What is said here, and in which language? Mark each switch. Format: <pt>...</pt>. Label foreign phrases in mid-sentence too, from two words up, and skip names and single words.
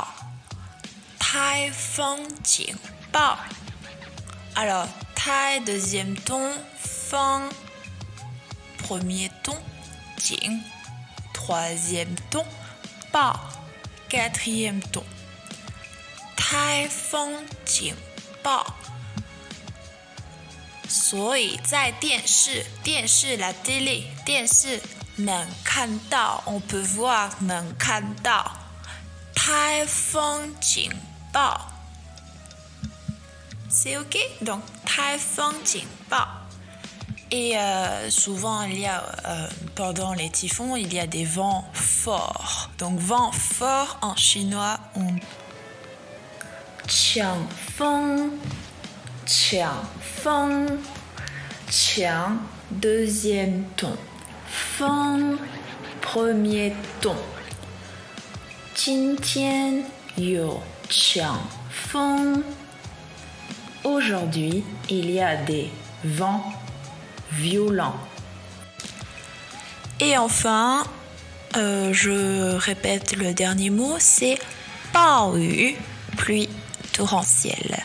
<zh>台风警报.</zh> <fr>Alors, tai deuxième ton, feng premier ton, jing troisième ton, bao quatrième ton.</fr> <zh>台风警报，所以在电视</zh> <fr>la télé</fr> <zh>电视能看到</zh> <fr>on peut voir</fr> <zh>能看到台风警报</zh> <fr>c'est ok, donc</fr> <zh>台风警报.</zh> <fr>Et souvent il y a pendant les typhons il y a des vents forts, donc vent fort en chinois on 抢风 deuxième ton, 风 premier ton.</fr> <zh>今天有抢风</zh> <fr>Aujourd'hui, il y a des vents violents. Et enfin, je répète le dernier mot, c'est 暴雨, pluie torrentielle.</fr>